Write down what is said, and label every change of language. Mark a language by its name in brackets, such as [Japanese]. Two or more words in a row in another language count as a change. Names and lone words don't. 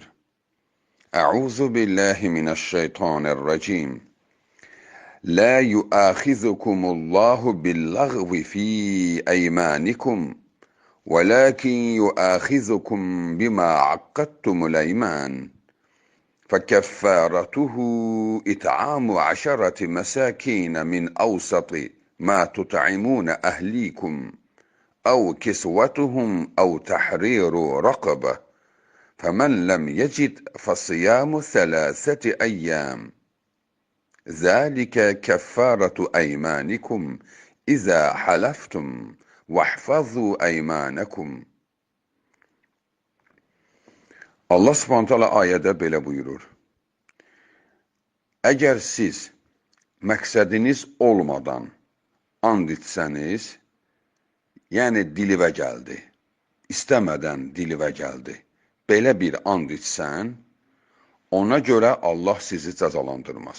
[Arabic] أعوذ بالله من الشيطان الرجيم. لا يؤاخذكم الله باللغو في أيمانكم ولكن يؤاخذكم بما عقدتم الأيمان. فكفارته إطعام 10 مساكين من أوسط ما تطعمون أهليكم أو كسوتهم أو تحرير رقبة فمن لم يجد فصيام 3 أيام ذلك كفارة أيمانكم إذا حلفتم واحفظوا أيمانكم. [Azerbaijani] Allah [Arabic] سبحانه وتعالى [Azerbaijani] ayədə belə buyurur. Əgər siz məqsədiniz olmadan and içsəniz, yəni dilivə gəldi, istəmədən dilivə gəldi, belə bir and içsən, ona görə Allah sizi cəzalandırmaz.